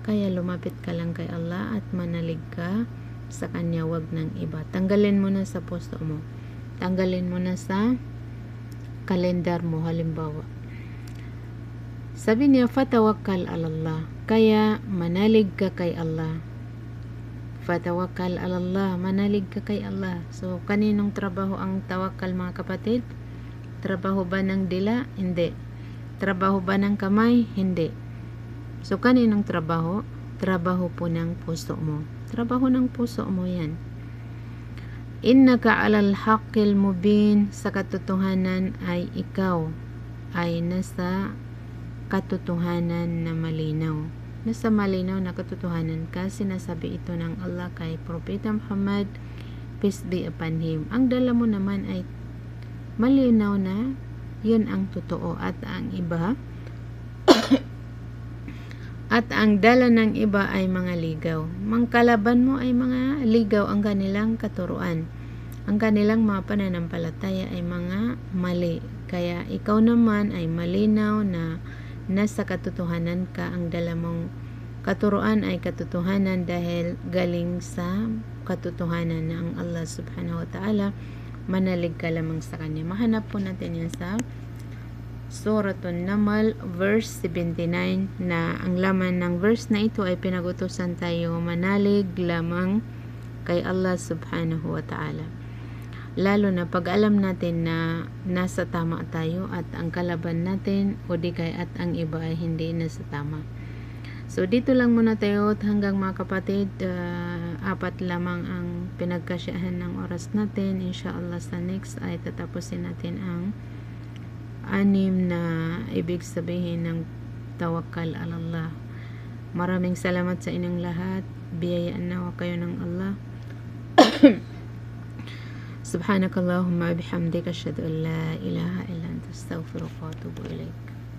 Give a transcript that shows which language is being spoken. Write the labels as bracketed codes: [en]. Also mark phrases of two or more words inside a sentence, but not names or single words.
[tl] Kaya lumapit ka lang kay Allah at manalig ka sa Kanya, wag ng iba. Tanggalin mo na sa puso mo. Tanggalin mo na sa kalendar mo, halimbawa. Sabi niya, [ar] فتوكل على الله. [tl] Kaya manalig ka kay Allah. [ar] فتوكل على الله, [tl] manalig ka kay Allah. So, kaninong trabaho ang tawakal, mga kapatid? Trabaho ba ng dila? Hindi. Trabaho ba ng kamay? Hindi. So, kaninong trabaho? Trabaho po ng puso mo. Trabaho ng puso mo yan. [ar] إنك على الحق المبين, [tl] sa katotohanan ay ikaw ay nasa katotohanan na malinaw. Nasa malinaw na katotohanan ka. Sinasabi ito ng Allah kay Propeta Muhammad, [en] peace be upon him. [tl] Ang dala mo naman ay malinaw na yun ang totoo, at ang iba at ang dala ng iba ay mga ligaw. Mangkalaban mo ay mga ligaw ang kanilang katuruan. Ang kanilang mga pananampalataya ay mga mali. Kaya ikaw naman ay malinaw na nasa katotohanan ka. Ang dala mong katuruan ay katotohanan dahil galing sa katotohanan na ang Allah [ar] سبحانه وتعالى. [tl] Manalig ka lamang sa Kanya. Mahanap po natin yan sa Suratun Namal verse 79, na ang laman ng verse na ito ay pinagutusan tayo manalig lamang kay Allah [ar] سبحانه وتعالى. [tl] Lalo na pag alam natin na nasa tama tayo at ang kalaban natin o di kaya at ang iba ay hindi nasa tama. So dito lang muna tayo hanggang, mga kapatid, 4 lamang ang pinagkasyahan ng oras natin. Inshallah sa next ay tatapusin natin ang 6 na ibig sabihin ng [ar] توكل على الله. [tl] Maraming salamat sa inyong lahat. Biyayaan nawa kayo ng Allah. [ar] سبحانك اللهم وبحمدك، أشهد أن لا إله إلا أنت، أستغفرك وأتوب إليك.